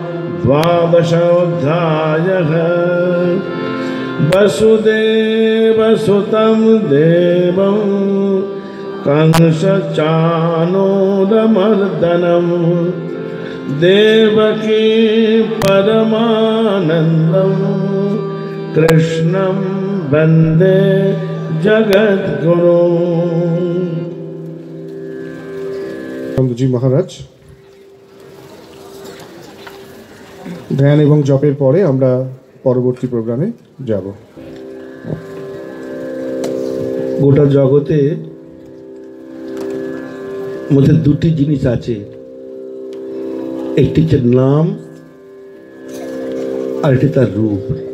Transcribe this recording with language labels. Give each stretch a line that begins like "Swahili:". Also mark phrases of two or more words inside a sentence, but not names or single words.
Sanskrit: 12 वसुदेवसुतं देवं कंसचाणूरमर्दनं देवकी परमानन्दं कृष्णं वन्दे जगद्गुरुम्।
Bangla: ঠাকুরজি মহারাজ। ধ্যান এবং জপের পরে আমরা পরবর্তী প্রোগ্রামে যাব। গোটা জগতে মধ্যে দুটি জিনিস আছে, একটি হচ্ছে নাম আর একটি তার রূপ।